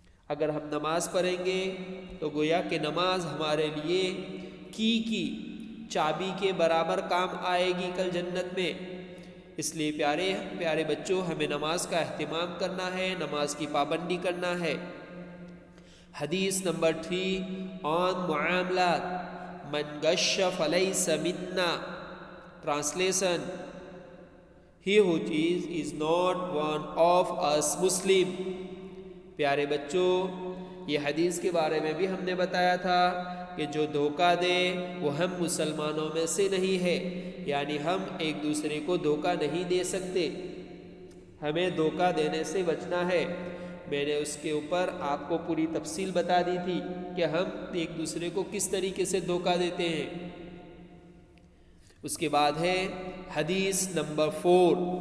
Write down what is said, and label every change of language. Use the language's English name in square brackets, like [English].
[Urdu] اگر ہم نماز پڑھیں گے تو گویا کہ نماز ہمارے لیے کی چابی کے برابر کام آئے گی کل جنت میں۔ اس لیے پیارے بچوں، ہمیں نماز کا اہتمام کرنا ہے، نماز کی پابندی کرنا ہے۔ حدیث نمبر 3 آن معاملات، [Arabic] من غش فلیس منا، [Urdu] translation [English] He who cheats is not one of us Muslim. [Urdu] پیارے بچوں، یہ حدیث کے بارے میں بھی ہم نے بتایا تھا کہ جو دھوکہ دے وہ ہم مسلمانوں میں سے نہیں ہے، یعنی ہم ایک دوسرے کو دھوکہ نہیں دے سکتے، ہمیں دھوکہ دینے سے بچنا ہے۔ میں نے اس کے اوپر آپ کو پوری تفصیل بتا دی تھی کہ ہم ایک دوسرے کو کس طریقے سے دھوکہ دیتے ہیں۔ اس کے بعد ہے حدیث نمبر 4،